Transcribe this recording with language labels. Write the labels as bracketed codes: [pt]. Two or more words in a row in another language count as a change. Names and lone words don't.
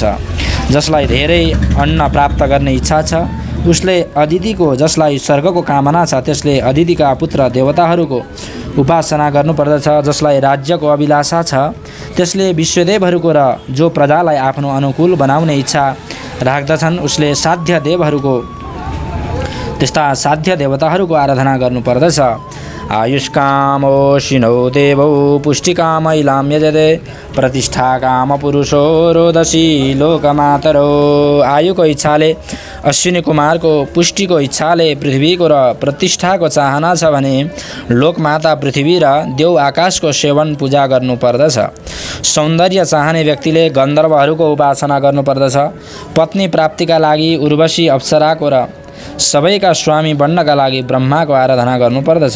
[ne] जसलाई धेरै अन्न प्राप्त गर्ने इच्छा छ उसले अदितिको, जसलाई स्वर्गको कामना छ त्यसले अदितिका पुत्र देवताहरूको उपासना गर्नुपर्दछ। जसलाई राज्यको अभिलाषा छ त्यसले विश्वदेवहरूको र जो प्रजालाई आफ्नो अनुकूल बनाउने इच्छा राख्दछन् उसले त्यस्ता साध्य देवताहरूको आराधना गर्नुपर्दछ। [sa] आयुष्कामोषिणो देवौ पुष्टिकामैलां यजते प्रतिष्ठाकाम पुरुषो रोदसी लोकमातरो। [ne] आयुको इच्छाले अश्विनी कुमारको, पुष्टिको इच्छाले पृथ्वीको र प्रतिष्ठाको चाहना छ भने लोकमाता पृथ्वी र देव आकाशको सेवन पूजा गर्नुपर्दछ। सौन्दर्य चाहने व्यक्तिले गन्धर्वहरूको उपासना गर्नुपर्दछ। पत्नी प्राप्तिका लागि उर्वशी अप्सराको र सबैका स्वामी बन्नका लागि ब्रह्माको आराधना गर्नुपर्दछ।